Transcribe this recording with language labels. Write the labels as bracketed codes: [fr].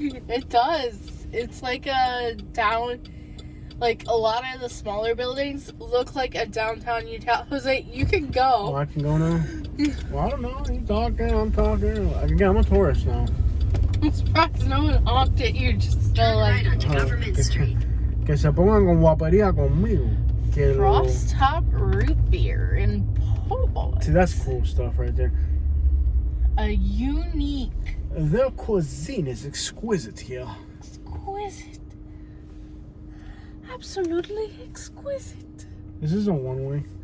[en] It does. It's like a down... Like, a lot of the smaller buildings look like a downtown Utah. Jose, you can go. Oh, I can go now? Well, I don't know. You talking, I'm talking. I'm a tourist now. I'm surprised no one honked at you. Just still like... Right onto Government Street. [es] Que se pongan con guapería conmigo. Que lo... [en] Frost Top Root Beer in Pole. See, that's cool stuff right there. A unique... Their cuisine is exquisite here. Exquisite. Absolutely exquisite. Is this a one-way?